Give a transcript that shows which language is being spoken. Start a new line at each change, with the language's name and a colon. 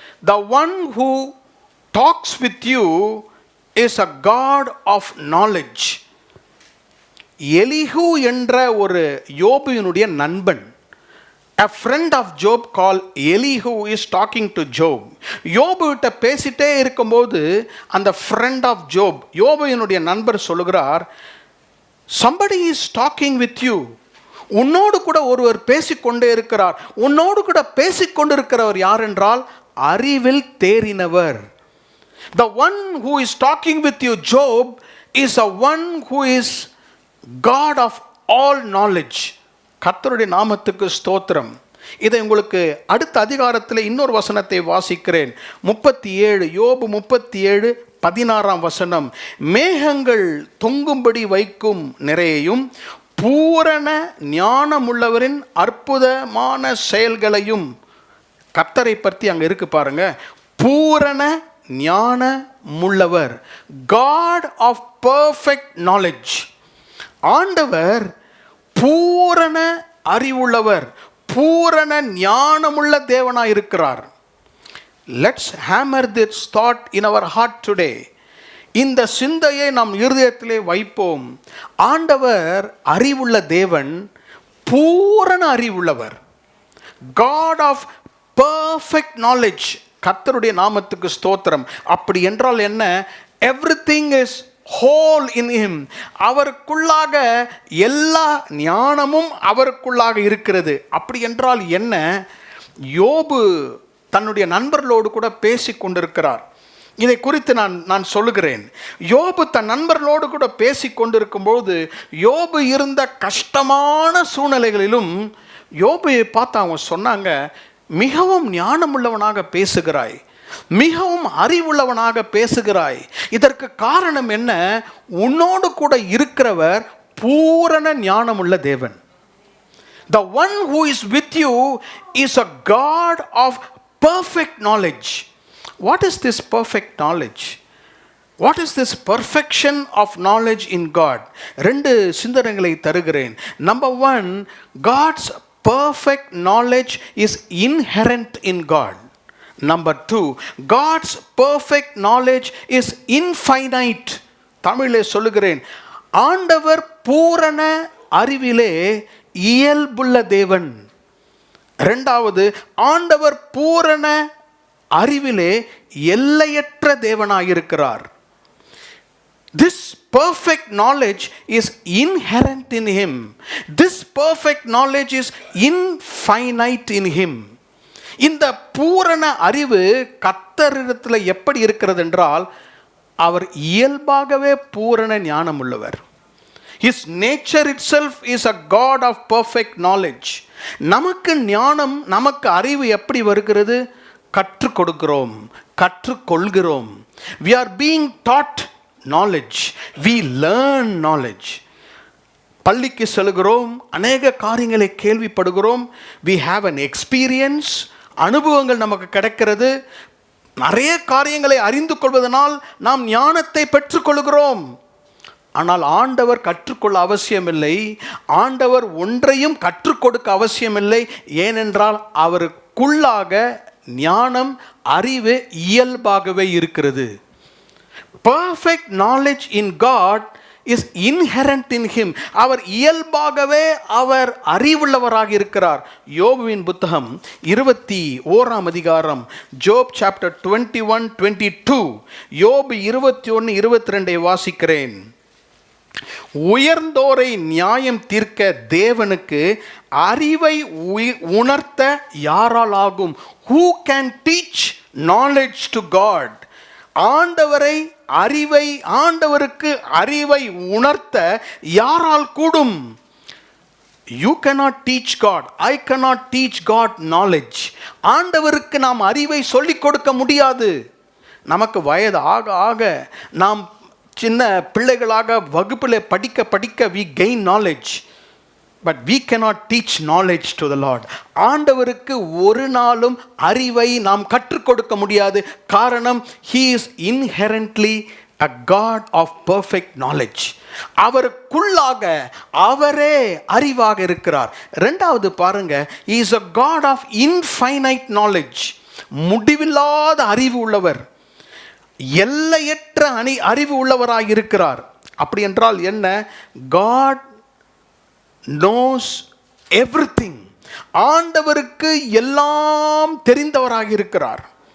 English: The one who talks with you is a God of knowledge.
Tamil: Elihu என்ற ஒரு யோபுவினுடைய நண்பன்,
English: a friend of Job called Elihu is talking to Job.
Tamil: யோபு கிட்ட பேசிட்டே இருக்கும்போது அந்த
English: friend of Job,
Tamil: யோபுவினுடைய நண்பர் சொல்லுகிறார்,
English: somebody is talking with you.
Tamil: உன்னோடு கூட ஒருவர் பேசிக்கொண்டே இருக்கிறார். உன்னோடு கூட பேசிக்கொண்டிருக்கிறவர் யார் என்றால் அறிவில் தேறினவர்.
English: The one who is talking with you, Job, is a one who is God of all knowledge.
Tamil: கர்த்தருடைய நாமத்துக்கு ஸ்தோத்திரம். இதை உங்களுக்கு அடுத்த அதிகாரத்தில் இன்னொரு வசனத்தை வாசிக்கிறேன். 37 யோபு 37:16 மேகங்கள் தொங்கும்படி வைக்கும் நிறையையும் பூரண ஞானமுள்ளவரின் அற்புதமான செயல்களையும். கர்த்தரை பற்றி அங்கே இருக்கு பாருங்க, பூரண ஞானமுள்ளவர்,
English: God of perfect knowledge.
Tamil: ஆண்டவர் பூரண அறிவுள்ளவர், பூரண ஞானமுள்ள தேவனாய் இருக்கிறார்.
English: Let's hammer this thought in our heart today.
Tamil: இந்த சிந்தையை நம் இருதயத்திலே வைப்போம். ஆண்டவர் அறிவுள்ள தேவன், பூரண அறிவுள்ளவர்,
English: God of perfect knowledge.
Tamil: கர்த்தருடைய நாமத்துக்கு ஸ்தோத்திரம். அப்படி என்றால் என்ன?
English: everything is whole in him.
Tamil: அவருக்குள்ளாக எல்லா ஞானமும் அவருக்குள்ளாக இருக்கிறது. அப்படி என்றால் என்ன? யோபு தன்னுடைய நண்பர்களோடு கூட பேசி கொண்டிருக்கிறார். இதை குறித்து நான் சொல்லுகிறேன். யோபு தன் நண்பர்களோடு கூட பேசி கொண்டிருக்கும்போது யோபு இருந்த கஷ்டமான சூழ்நிலைகளிலும் யோபுவை பார்த்து அவங்க சொன்னாங்க, மிகவும் ஞானமுள்ளவனாக பேசுகிறாய், மிகவும் அறிவுள்ளவனாக பேசுகிறாய். இதற்கு காரணம் என்ன? உன்னோடு கூட இருக்கிறவர் பூரண ஞானமுள்ள தேவன்.
English: The one who is with you is a God of perfect knowledge. What is this perfect knowledge? What is this perfection of knowledge in God?
Tamil: 2 சிந்தனைகளை தருகிறேன்.
English: Number 1, God's perfect knowledge is inherent in God. Number 2, God's perfect knowledge is infinite.
Tamil: தமிழிலே சொல்லுகிறேன், ஆண்டவர் பூரண அறிவிலே இயல்புள்ள தேவன். இரண்டாவது, ஆண்டவர் பூரண அறிவிலே எல்லையற்ற தேவனாயிருக்கிறார்.
English: This perfect knowledge is inherent in him. This perfect knowledge is infinite in him.
Tamil: இந்த பூரண அறிவு கர்த்தரிடத்தில் எப்படி இருக்கிறது என்றால், அவர் இயல்பாகவே பூரண ஞானம் உள்ளவர்.
English: His nature itself is a God of perfect knowledge.
Tamil: நமக்கு ஞானம், நமக்கு அறிவு எப்படி வருகிறது? கற்றுக் கொடுக்கிறோம், கற்றுக்கொள்கிறோம்.
English: We are being taught knowledge. We learn knowledge.
Tamil: பள்ளிக்கு செல்கிறோம், அநேக காரியங்களை கேள்விப்படுகிறோம்.
English: We have an experience.
Tamil: அனுபவங்கள் நமக்கு கிடைக்கிறது. நிறைய காரியங்களை அறிந்து கொள்வதனால் நாம் ஞானத்தை பெற்றுக்கொள்கிறோம். ஆனால் ஆண்டவர் கற்றுக்கொள்ள அவசியமில்லை. ஆண்டவர் ஒன்றையும் கற்றுக் கொடுக்க அவசியமில்லை. ஏனென்றால் அவருக்குள்ளாக ஞானம், அறிவு இயல்பாகவே இருக்கிறது.
English: Perfect knowledge in God is inherent in him.
Tamil: அவர் இயல்பாகவே அவர் அறிவுள்ளவராக இருக்கிறார். யோபுவின் புத்தகம் 21 அதிகாரம்,
English: Job chapter
Tamil: 21:22, யோபு 21:22 வாசிக்கிறேன். உயர்ந்தோரை நியாயம் தீர்க்க தேவனுக்கு அறிவை உணர்த்த யாரால் ஆகும்?
English: Who can teach knowledge to God?
Tamil: ஆண்டவரை அறிவை, ஆண்டவருக்கு அறிவை உணர்த்த யாரால் கூடும்?
English: You cannot teach God. I cannot teach God knowledge.
Tamil: ஆண்டவருக்கு நாம் அறிவை சொல்லிக் கொடுக்க முடியாது. நமக்கு வயது ஆக ஆக நாம் சின்ன பிள்ளைகளாக வகுப்பில் படிக்க படிக்க
English: we gain knowledge, but we cannot teach knowledge to the Lord.
Tamil: ஆண்டவருக்கு ஒரு நாளும் அறிவை நாம் கற்றுக் கொடுக்க முடியாது. காரணம்,
English: he is inherently a God of perfect knowledge.
Tamil: அவருக்குள்ளாக அவரே அறிவாக இருக்கிறார். இரண்டாவது பாருங்க,
English: he is a God of infinite knowledge.
Tamil: முடிவில்லாத அறிவு உள்ளவர், எல்லையற்ற அறிவு உள்ளவராக இருக்கிறார். அப்படி என்றால் என்ன? God
English: knows everything.
Tamil: ஆண்டவருக்கு எல்லாம் தெரிந்தவராக இருக்கிறார்.